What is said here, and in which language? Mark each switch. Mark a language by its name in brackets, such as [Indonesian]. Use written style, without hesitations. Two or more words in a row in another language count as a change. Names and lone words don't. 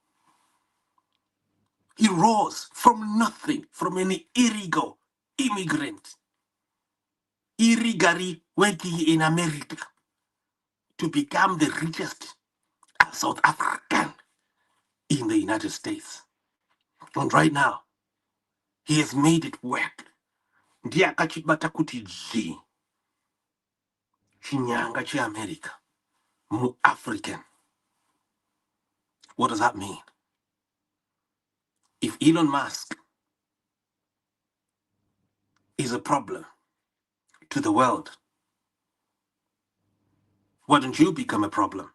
[English] He rose from nothing, from an illegal immigrant, illegally working in America, to become the richest South African in the United States. And right now, he has made it work. [Nyanja] Ndiye akachibata kuti G, chinyanga cheAmerica, mu-African. [English] What does that mean? If Elon Musk is a problem to the world, why don't you become a problem?